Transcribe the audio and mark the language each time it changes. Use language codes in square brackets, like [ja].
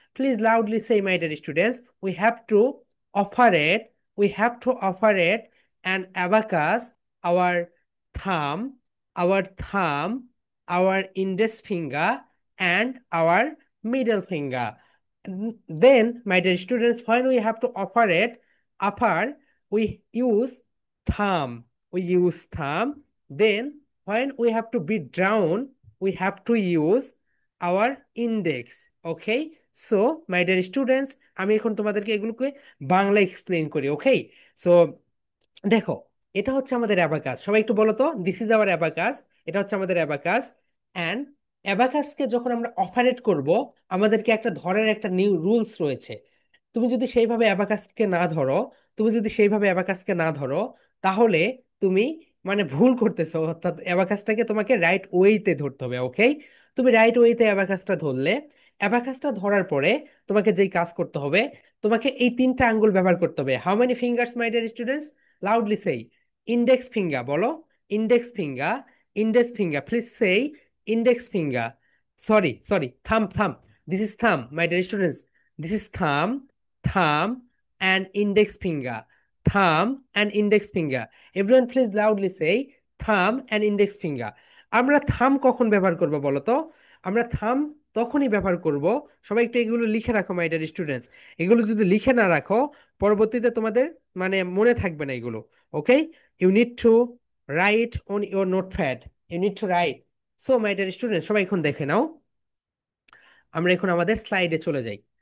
[en] Please loudly say, my dear students, operate, we have to operate an abacus, our thumb, our thumb, our index finger, and our middle finger. Then, my dear students, when we have to operate upper, we use thumb. We use thumb. Then, when we have to be down, we have to use our index. Okay? So, my dear students, [bn] আমি এখন তোমাদেরকে এগুলোকে Bangla explain করি। ওকে, so দেখো, এটা হচ্ছে আমাদের abacus. সবাই একটু বলো তো, [en] This is our abacus. [bn] এটা হচ্ছে আমাদের অ্যাবাকাস। অ্যান্ড অ্যাবাকাসকে যখন আমরা অপারেট করব, আমাদেরকে একটা ধরার একটা নিউ রুলস রয়েছে। তুমি যদি সেইভাবে অ্যাবাকাসকে না ধরো, তুমি যদি সেইভাবে অ্যাবাকাসকে না ধরো, তাহলে তুমি মানে ভুল করতেছো। অর্থাৎ অ্যাবাকাসটাকে তোমাকে রাইট ওয়েতে ধরতে হবে। ওকে, তুমি রাইট ওয়েতে অ্যাবাকাসটা ধরলে, অ্যাবাকাসটা ধরার পরে তোমাকে যেই কাজ করতে হবে, তোমাকে এই 3টা আঙ্গুল ব্যবহার করতে হবে। [en] How many fingers, my dear students? Loudly say, index finger, [bn] বলো, [en] index finger, index finger, please say, index finger. Sorry, thumb. This is thumb, my dear students. This is thumb and index finger. Thumb and index finger. Everyone please loudly say, thumb and index finger. [bn] আমরা থাম কখন ব্যবহার করব বলো তো? আমরা থাম তখনই ব্যবহার করব, সবাই একটু এগুলো লিখে রাখো [en] My dear students. [bn] এগুলো যদি লিখে না রাখো, পরবর্তীতে তোমাদের মানে মনে থাকবে না এগুলো। [en] Okay, you need to write on your notepad, you need to write. So my dear student, [bn] সবাই এখন দেখে নাও। আমরা এখন আমাদের স্লাইডে চলে যাই।